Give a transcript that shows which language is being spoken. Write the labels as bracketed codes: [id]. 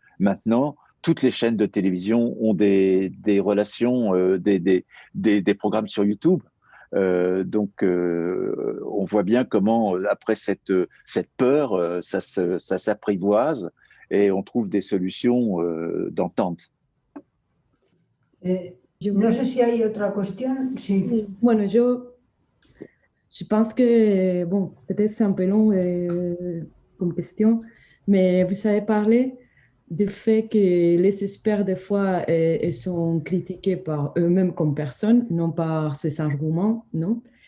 [fr] Maintenant, toutes les chaînes de télévision ont des relations, des programmes sur YouTube. Donc, on voit bien comment, après cette peur, ça s'apprivoise et on trouve des solutions d'entente. [es] No sé si hay otra cuestión. Sí. [fr] Bueno, je pense que, bon, peut-être c'est un peu long comme question, mais vous avez parlé du fait que les experts, des fois, ils sont critiqués par eux-mêmes comme personnes, non par ces arguments, non?